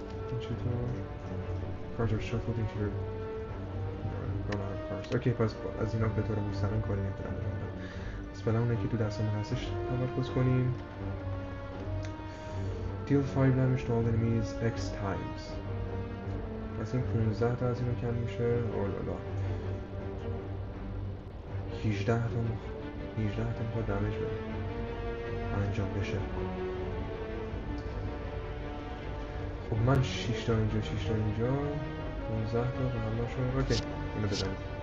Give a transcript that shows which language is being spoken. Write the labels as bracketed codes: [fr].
[fa] این چطور؟ [en] Cards are shuffled into your cards. [fa] اوکی، پس از اینا به طور مستقیم کاری نمیتونم بکنم. پس فعلا اونه که تو دستمون هستش تمرکز کنیم. [en] Deal 5 damage to all enemies X times. [fa] پس این 15 تا از اینو کم میشه. اولالا 18 تا میخواد دمیج بده انجام بشه. خب من 6 تا اینجا 15 تا به همه شون. اوکی، اینو بزنید.